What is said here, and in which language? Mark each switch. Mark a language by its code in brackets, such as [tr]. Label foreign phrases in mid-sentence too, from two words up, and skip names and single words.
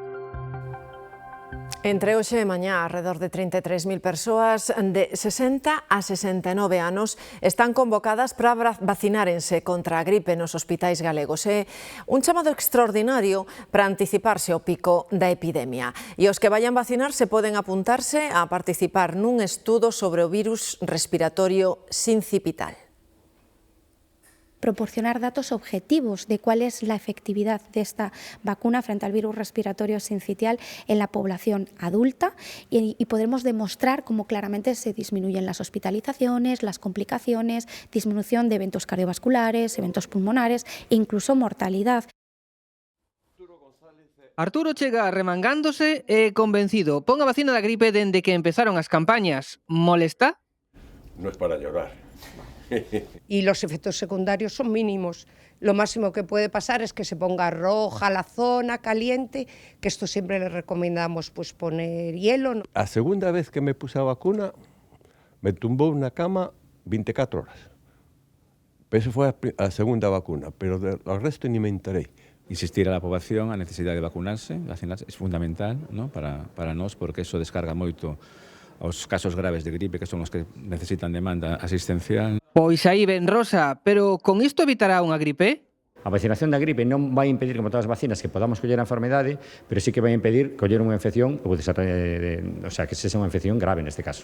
[gl] Entre hoxe e mañá, alrededor de 33.000 persoas de 60 a 69 anos están convocadas para vacinárense contra a gripe nos hospitais galegos. É un chamado extraordinario para anticiparse ao pico da epidemia. E os que vayan vacinarse poden apuntarse a participar nun estudo sobre o virus respiratorio sincipital. [es] Proporcionar datos objetivos de cuál es la efectividad de esta vacuna frente al virus respiratorio sincitial en la población adulta y podremos demostrar cómo claramente se disminuyen las hospitalizaciones, las complicaciones, disminución de eventos cardiovasculares, eventos pulmonares e incluso mortalidad. [gl] Arturo chega remangándose e convencido. Pon a vacina da gripe dende que empezaron as campañas. [es] Molesta? No es para llorar. Y los efectos secundarios son mínimos. Lo máximo que puede pasar es que se ponga roja la zona, caliente, que esto siempre le recomendamos pues poner hielo. [gl] A segunda vez que me puse a vacuna, [es] me tumbó una cama [gl] 24 horas. [es] Eso fue a segunda vacuna, pero al resto ni me enteré. Insistir a la población [gl] a necesidade de vacunarse é fundamental, ¿no? para nós, porque eso descarga moito os casos graves de gripe, que son os que necesitan demanda asistencial. Pois aí ben, Rosa, pero con isto evitará unha gripe? A vacinación da gripe non vai impedir, como todas as vacinas, que podamos coller a enfermedade, pero sí que vai impedir coller unha infección, [es] o sea, [gl] que sexa unha infección grave neste caso.